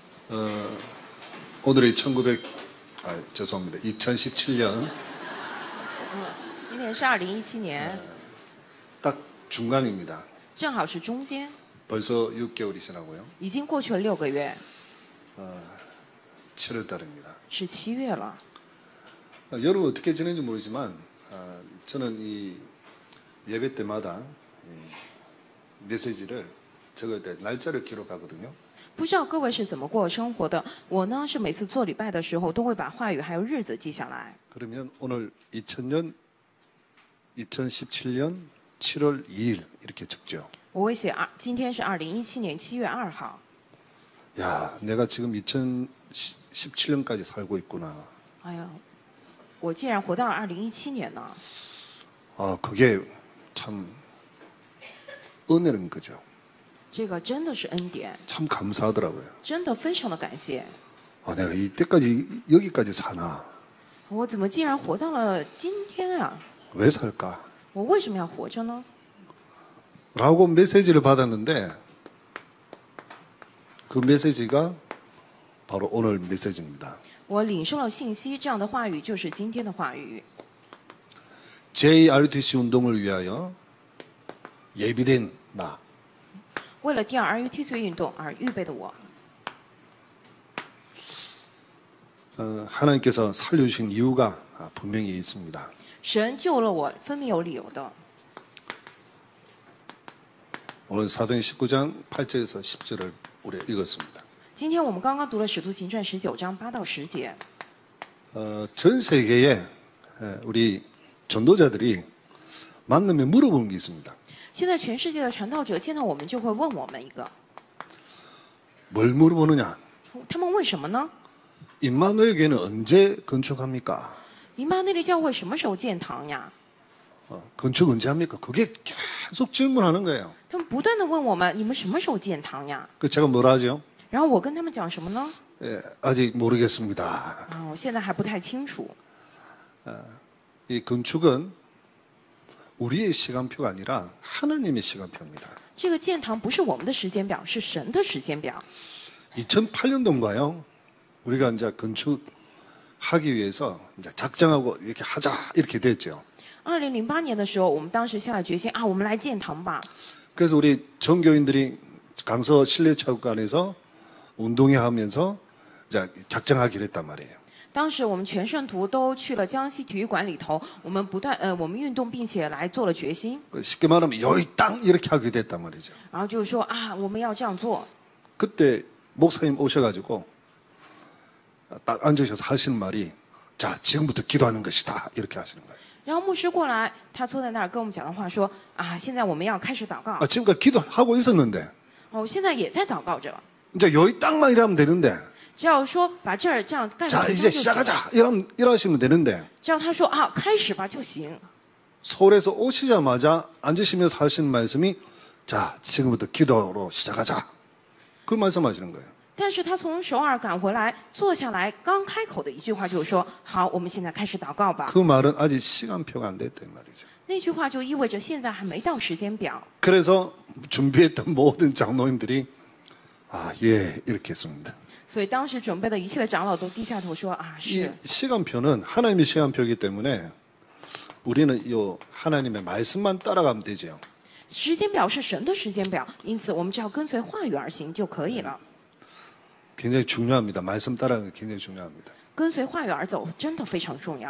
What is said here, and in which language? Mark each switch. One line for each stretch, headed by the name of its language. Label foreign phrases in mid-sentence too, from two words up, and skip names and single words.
Korean: 오늘이 죄송합니다. 2017년
Chinese: 今年是2017年，
Korean: 딱 중간입니다.
Chinese: 正好是中间，
Korean: 벌써 6개월이 지나고요.
Chinese: 已经过去了6个月，
Korean: 7월 달입니다.
Chinese: 是7月了。
Korean: 여러분 어떻게 지내는지 모르지만 저는 이 예배 때마다 이 메시지를 적을 때 날짜를 기록하거든요.
Chinese: 不知道各位是怎么过生活的？我呢是每次做礼拜的时候，都会把话语还有日子记下来。
Korean: 그러면 오늘 2017년 7월 2일 이렇게 적죠.
Chinese: 我会写今天是2017年7月2号。
Korean: 야, 내가 지금 2017년까지 살고 있구나.
Chinese: 哎呀，我竟然活到了2017年呢！
Korean: 그게 참 은혜는 거죠.
Chinese: 这个真的是恩典，
Korean: 참 감사하더라고요.
Chinese: 真的非常的感谢。
Korean: 내가 이때까지 여기까지 사나?
Chinese: 我怎么竟然活到了今天啊？
Korean: 왜 살까?
Chinese: 我为什么要活着呢？
Korean: 라고 메시지를 받았는데 그 메시지가 바로 오늘 메시지입니다.
Chinese: 我领受了信息，这样的话语就是今天的话语。
Korean: JRTC 운동을 위하여 예비된 나.
Chinese: 为了第二 RUTC 运动而预备的我，
Korean: 하나님께서 살려주신 이유가 분명히 있습니다.
Chinese: 神救了我，分明有理由的。
Korean: 오늘 사도행 19장 8절에서 10절을 우리 읽었습니다.
Chinese: 今天我们刚刚读了《使徒行传》19章8到10节。
Korean: 전 세계에 우리 전도자들이 만나면 물어보는 게 있습니다.
Chinese: 现在全世界的传道者见到我们就会问我们一个，
Korean: 뭘 물어보느냐?
Chinese: 他们问什么呢？
Korean: 임마누엘 교회는 언제 건축합니까?
Chinese: 以马内利教会什么时候建堂呀？
Korean: 건축 언제 합니까? 그게 계속 질문하는 거예요.
Chinese: 他们不断的问我们，你们什么时候建堂呀？
Korean: 그 제가 뭐라 하죠?
Chinese: 然后我跟他们讲什么呢？
Korean: 아직 모르겠습니다.
Chinese: 我现在还不太清楚。
Korean: 이 건축은 우리의 시간표가 아니라 하나님의 시간표입니다.
Chinese: 这个建堂不是我们的时间表，是神的时间表。
Korean: 2008년도인가요? 우리가 이제 건축하기 위해서 이제 작정하고 이렇게 하자 이렇게 됐죠.
Chinese: 2008 年的时候，我们当时下了决心我们来建堂吧。
Korean: 그래서 우리 전교인들이 강서 실내체육관에서 운동회 하면서 이제 작정하기로 했단 말이에요.
Chinese: 当时我们全圣徒都去了江西体育馆里头，我们我们运动，并且来做了决心。
Korean: 쉽게 말하면 여기 땅 이렇게 하게 됐단 말이죠.
Chinese: 然后就是说我们要这样做。
Korean: 그때 목사님 오셔가지고 딱 앉으셔서 하시는 말이 자 지금부터 기도하는 것이다 이렇게 하시는 거예요.
Chinese: 然后牧师过来，他坐在那儿跟我们讲的话说现在我们要开始祷告。
Korean: 지금까지 기도하고 있었는데
Chinese: 现在也在祷告着。
Korean: 이제 여기 땅만 일하면 되는데
Chinese: 只要说把这儿这样盖
Korean: 자
Chinese: 好，
Korean: 이제 시작하자 이러시면 되는데
Chinese: 只要他说开始吧就行。
Korean: 서울에서 오시자마자 앉으시면서 하시는 말씀이 자 지금부터 기도로 시작하자 그 말씀하시는 거예요.
Chinese: 但是他从首尔赶回来，坐下来刚开口的一句话就是说：“好，我们现在开始祷告吧。”
Korean: 그 말은 아직 시간표가 안 됐단 말이죠.
Chinese: 那句话就意味着现在还没到时间表。
Korean: 그래서 준비했던 모든 장로님들이 예 이렇게 했습니다.
Chinese: 所以当时准备的一切的长老都低下头说：“
Korean: 이
Chinese: 是。
Korean: 시간표는 하나님의 시간표이기 때문에 우리는 이 하나님의 말씀만 따라가면 되죠.
Chinese: 时间表是神的时间表，因此我们只要跟随话语而行就可以了。
Korean: 굉장히 중요합니다. 말씀 따라가는 게 굉장히 중요합니다.
Chinese: 跟随话语而走真的非常重要。